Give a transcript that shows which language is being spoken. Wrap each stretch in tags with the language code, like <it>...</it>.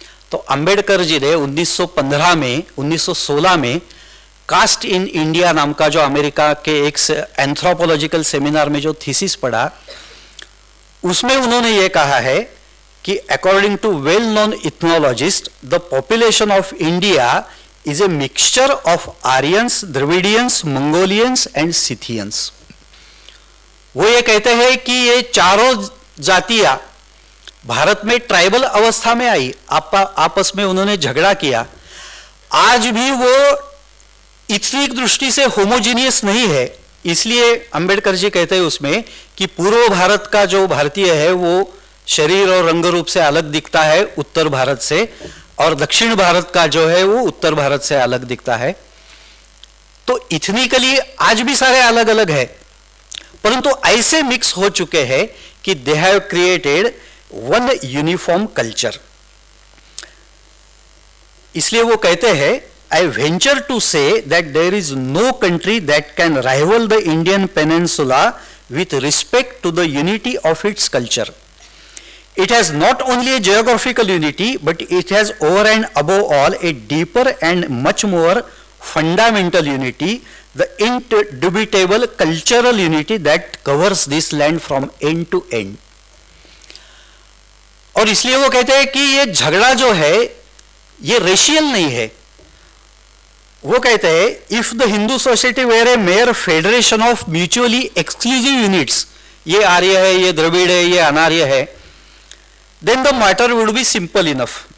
<hi>तो अंबेडकर जी ने 1916 में कास्ट इन इंडिया नाम का जो अमेरिका के एक एंथ्रोपोलॉजिकल सेमिनार में जो थीसिस पढ़ा, उसमें उन्होंने ये कहा है कि</hi> <en>According to well known ethnologist the population of India is a mixture of Aryans, Dravidians, Mongolians and Scythians.</en> <hi>वो ये कहते हैं कि ये चारों जातियां भारत में ट्राइबल अवस्था में आई, आपस में उन्होंने झगड़ा किया, आज भी वो इतनी दृष्टि से होमोजीनियस नहीं है। इसलिए अंबेडकर जी कहते हैं उसमें कि पूर्व भारत का जो भारतीय है वो शरीर और रंग रूप से अलग दिखता है उत्तर भारत से, और दक्षिण भारत का जो है वो उत्तर भारत से अलग दिखता है। तो इथनिकली आज भी सारे अलग अलग है, परंतु ऐसे मिक्स हो चुके हैं कि</hi> <en>They have created one uniform culture.</en> <hi>इसलिए वो कहते हैं,</hi> <en>I venture to say that there is no country that can rival the Indian peninsula with respect to the unity of its culture. It has not only a geographical unity, but it has over and above all a deeper and much more fundamental unity, the indubitable cultural unity that covers this land from end to end.</en> <hi>और इसलिए वो कहते हैं कि ये झगड़ा जो है ये रेशियल नहीं है। वो कहते हैं,</hi> <en>if the Hindu society were a mere federation of mutually exclusive units,</en> <hi>ये आर्य है, ये द्रविड़ है, ये अनार्य है,</hi> <en>Then the matter would be simple enough.</en>